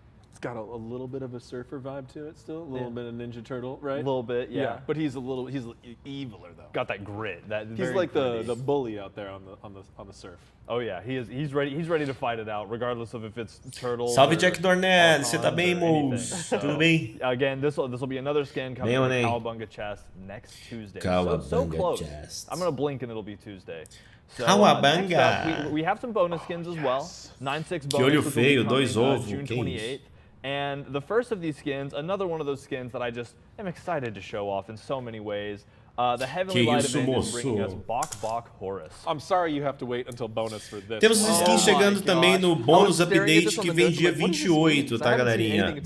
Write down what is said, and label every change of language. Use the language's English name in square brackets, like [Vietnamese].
[English] It's got a little bit of a surfer vibe to it still, a little bit of Ninja Turtle, right? A little bit, yeah. But he's eviler though. Got that grit. He's like the bully out there on the surf. Oh yeah, he's ready to fight it out, regardless of if it's turtles. [Portuguese] Salve Jack Dornell, você tá bem, moço? Tudo bem? [English] Again, this will be another skin coming in the Cowabunga chest next Tuesday. So close. I'm gonna blink and it'll be Tuesday. So, Cowabunga. We have some bonus skins as well. 9/6 bonus. [Portuguese] Que olho feio, 2 ovos. [English] June 28th. And the first of these skins, another one of those skins that I just am excited to show off in so many ways. The Heavenly Light event is bringing us Bok Horus. I'm sorry you have to wait until bonus for this. [Portuguese] Temos os skins chegando também no bônus update que vem dia 28, tá, galerinha?